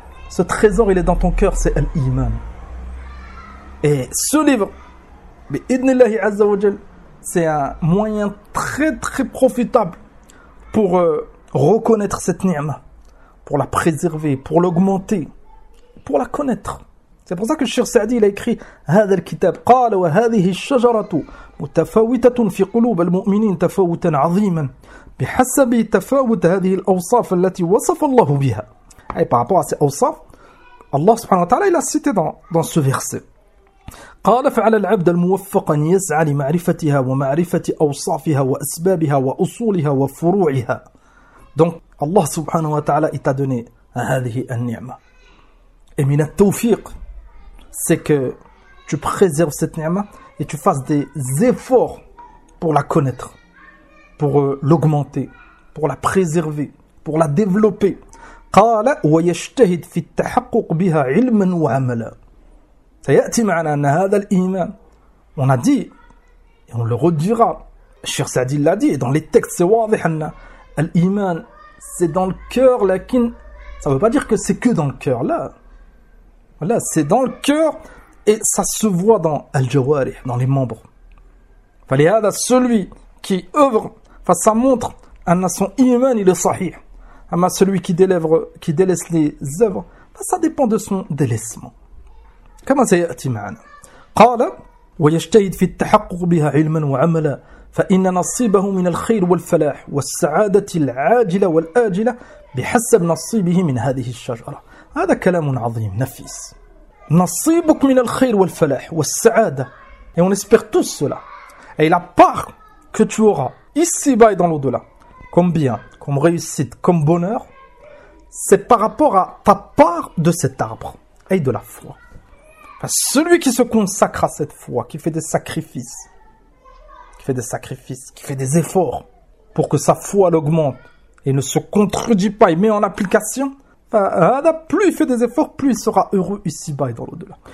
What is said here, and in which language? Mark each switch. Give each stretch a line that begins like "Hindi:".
French: Ce trésor, il est dans ton cœur, c'est al-iman. Et ce livre, bi'idnillahi azza wa jal, c'est un moyen très très profitable pour reconnaître cette ni'ma, pour la préserver, pour l'augmenter, pour la connaître. C'est pour ça que le Cheikh Saadi, il a écrit
Arabic: هذا الكتاب قال وهذه الشجرة متفاوتة في قلوب المؤمنين تفاوتا عظيما بحسب تفاوت هذه الأوصاف التي وصف الله بها.
French: Et par rapport à ces أوصاف, Allah subhanahu wa ta'ala, il a cité dans ce verset.
Arabic: قال فعلى العبد الموفق أن يسعى لمعرفتها ومعرفة أوصافها وأسبابها وأصولها وفروعها.
French: donc
Arabic: الله سبحانه وتعالى
French: t'a donné
Arabic: هذه النعمة.
French: et
Arabic: من التوفيق
French: c'est que tu préserves cette ni'ma et tu fasses des efforts pour la connaître, pour l'augmenter, pour la préserver, pour la développer.
Arabic: قال ويجتهد في التحقق بها علما وعملا. سيأتي معنا أن هذا الإيمان
French: on a dit et on le redira, Cheikh Saadi l'a dit et dans les textes c'est
Arabic: واضح أن الإيمان
French: c'est dans le cœur, لكن ça ne veut pas dire que c'est que dans le cœur. Là, voilà, c'est dans le cœur et ça se voit dans الجوارح, dans les membres. فلهذا celui qui œuvre, enfin ça montre أن son إيمان il est صحيح. أما celui qui délaisse les œuvres, ça dépend de son délaissement.
Arabic: كما سيأتي معنا. قال ويجتهد في التحقق بها علما وعملا فإن نصيبه من الخير والفلاح والسعادة العاجلة والآجلة بحسب نصيبه من هذه الشجرة. هذا كلام عظيم نفيس. نصيبك من الخير والفلاح والسعادة.
French: Et on espère tous cela. Et la part que tu auras ici-bas et dans l'au-delà, comme bien, comme réussite, comme bonheur, c'est par rapport à ta part de cet arbre et de la foi. Celui qui se consacre à cette foi, qui fait des sacrifices, qui fait des efforts pour que sa foi l'augmente et ne se contredit pas, il met en application, plus il fait des efforts, plus il sera heureux ici-bas et dans l'au-delà.